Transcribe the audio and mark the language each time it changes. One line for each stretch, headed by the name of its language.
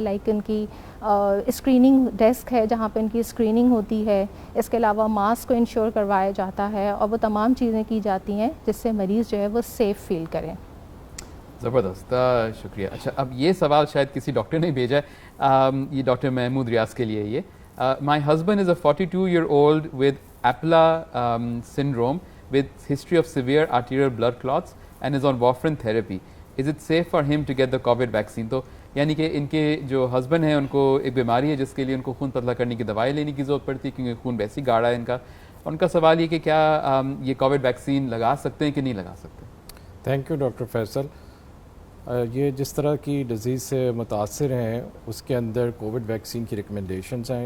Urdu: Like ان کی screening desk ہے جہاں پہ ان کی اسکریننگ ہوتی ہے, اس کے علاوہ ماسک کو انشور کروایا جاتا ہے, اور وہ تمام چیزیں کی جاتی ہیں جس سے مریض جو ہے وہ سیف فیل کریں. زبردست, شکریہ. اچھا, اب یہ سوال شاید کسی ڈاکٹر نے بھیجا ہے, یہ ڈاکٹر محمود ریاض کے لیے.
English: یہ my husband is a 42-year-old with APLA syndrome with history of severe arterial blood clots and is on warfarin therapy. Is it safe for him to get the COVID vaccine?
Urdu: تو یعنی کہ ان کے جو ہسبینڈ ہیں ان کو ایک بیماری ہے جس کے لیے ان کو خون پتلا کرنے کی دوائی لینے کی ضرورت پڑتی ہے کیونکہ خون ویسی گاڑھا ہے ان کا. ان کا سوال یہ کہ کیا یہ کووڈ ویکسین لگا سکتے ہیں کہ نہیں لگا سکتے؟ Thank you doctor Faisal. یہ جس طرح کی ڈیزیز سے متاثر ہیں اس کے اندر کووڈ ویکسین کی ریکمنڈیشنز ہیں.